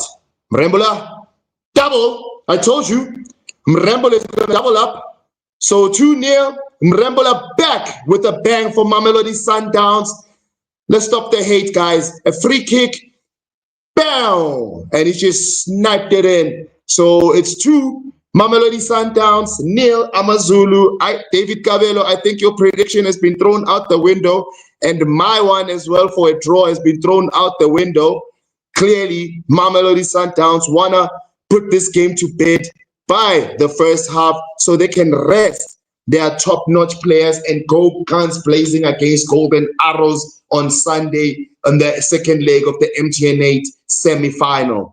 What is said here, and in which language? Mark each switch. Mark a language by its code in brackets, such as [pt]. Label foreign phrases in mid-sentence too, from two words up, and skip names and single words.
[en] Mrembola, double. I told you. Mrembola is going to double up. So 2-0. Mrembola back with a bang for Mamelodi Sundowns. Let's stop the hate, guys. A free kick. Bam! And he just sniped it in. So it's 2. Mamelodi Sundowns, 0. Amazulu. David Cabello, I think your prediction has been thrown out the window. And my one as well for a draw has been thrown out the window. Clearly, Mamelodi Sundowns want to put this game to bed by the first half so they can rest their top-notch players and go guns blazing against Golden Arrows on Sunday on the second leg of the MTN 8 semi-final.